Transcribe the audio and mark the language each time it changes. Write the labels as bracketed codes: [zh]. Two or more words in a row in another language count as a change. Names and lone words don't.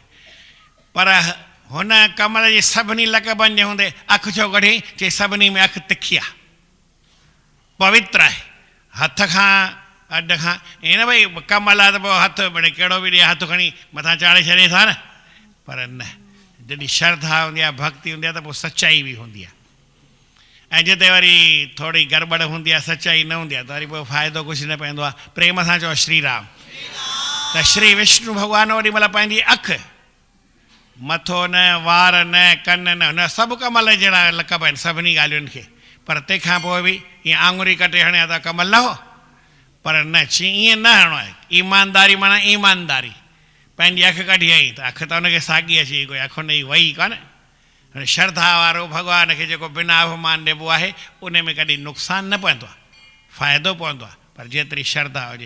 [sd] पर हुन कमल जे सभिनी लक़बनि जे हूंदे अखि छो कढी, चई सभिनी में अखि तिखी आहे, पवित्र आहे, हथ खां अॾ खां, ईअं न भई कमल आहे त पोइ हथु भले कहिड़ो बि ॾिए हथु खणी मथां चाढ़े छॾे था न, पर न, जॾहिं श्रद्धा हूंदी आहे, भक्ति हूंदी आहे त पोइ सचाई बि हूंदी आहे। ऐं जिते वरी थोरी गड़बड़ हूंदी आहे, सचाई न हूंदी आहे, त वरी पोइ फ़ाइदो कुझु न पवंदो आहे। प्रेम सां चओ श्री राम। त श्री विष्णु भॻवानु ओॾी महिल पंहिंजी अखि, मथो न, वार न, कन न, हुन सभु कमल जहिड़ा लक़ब आहिनि सभिनी ॻाल्हियुनि खे, पर तंहिंखां पोइ बि ईअं आङुरी कटे हणिया त कमल न हो, पर न, ईअं न हणो आहे। ईमानदारी माना ईमानदारी, पंहिंजी अखि कढी आई त अखि त हुनखे साॻी अची, कोई अखि हुन जी वई कान। श्रद्धा वारो भॻवान खे जेको बिना अभिमान ॾिबो आहे, उन में कॾहिं नुक़सानु न पवंदो आहे, फ़ाइदो पवंदो आहे, पर जेतिरी श्रद्धा हुजे।